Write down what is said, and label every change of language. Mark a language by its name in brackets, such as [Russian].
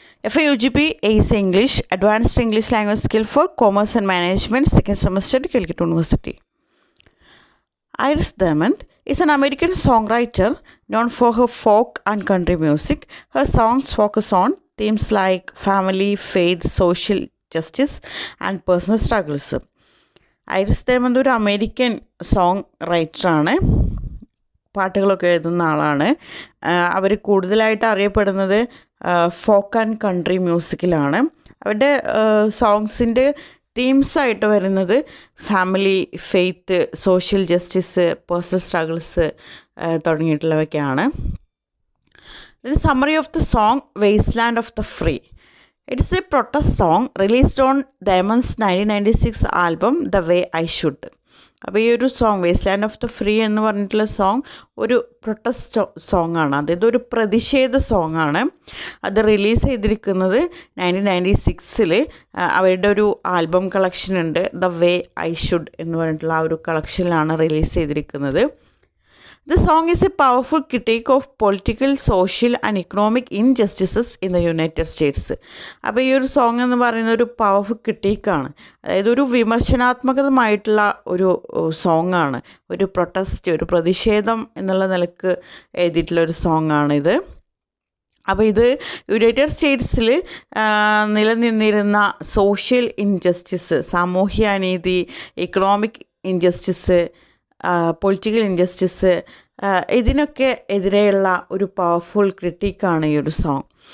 [English] FAUGP ACE English, Advanced English Language Skill for Commerce and Management, second semester, Calicut University. Iris Diamond is an American songwriter known for her folk and country music. Her songs focus on themes like family, faith, social justice, and personal struggles. [Malayalam] Iris diamond ഒരു American song റൈറ്ററാണ്, പാട്ടുകളൊക്കെ എഴുതുന്ന ആളാണ്. അവർ കൂടുതലായിട്ട് അറിയപ്പെടുന്നത് folk and country മ്യൂസിക്കിലാണ്. അവരുടെ സോങ്സിൻ്റെ തീംസായിട്ട് വരുന്നത് family, faith, social justice, personal struggles തുടങ്ങിയിട്ടുള്ളവയൊക്കെയാണ്. [English] The summary of the song wasteland of the free. It's a protest song released on Diamond's 1996 album the way I should. [Malayalam] അപ്പോൾ ഈ ഒരു song wasteland of the free എന്ന് പറഞ്ഞിട്ടുള്ള song ഒരു protest song ആണ്, അതായത് ഒരു പ്രതിഷേധ സോങ് ആണ്. അത് റിലീസ് ചെയ്തിരിക്കുന്നത് 1996 അവരുടെ ഒരു ആൽബം കളക്ഷൻ ഉണ്ട്, ദ വേ ഐ ഷുഡ് എന്ന് പറഞ്ഞിട്ടുള്ള ആ ഒരു കളക്ഷനിലാണ് റിലീസ് ചെയ്തിരിക്കുന്നത്. [English] The song is a powerful critique of political, social and economic injustices in the United States. [Malayalam] അപ്പോൾ ഈ ഒരു സോങ് എന്ന് പറയുന്ന ഒരു പവർഫുൾ ക്രിട്ടീക്കാണ്, അതായത് ഒരു വിമർശനാത്മകമായിട്ടുള്ള ഒരു സോങ്ങാണ്, ഒരു പ്രൊട്ടസ്റ്റ്, ഒരു പ്രതിഷേധം എന്നുള്ള നിലക്ക് എഴുതിയിട്ടുള്ള ഒരു സോങ്ങാണിത്. അപ്പോൾ ഇത് യുണൈറ്റഡ് സ്റ്റേറ്റ്സിൽ നിലനിന്നിരുന്ന സോഷ്യൽ ഇൻജസ്റ്റിസ്, സാമൂഹ്യ അനീതി, ഇക്കണോമിക് ഇൻജസ്റ്റിസ്, പൊളിറ്റിക്കൽ ഇൻജസ്റ്റിസ്, ഇതിനൊക്കെ എതിരെയുള്ള ഒരു പവർഫുൾ ക്രിട്ടിക്കാണ് ഈ ഒരു സോങ്.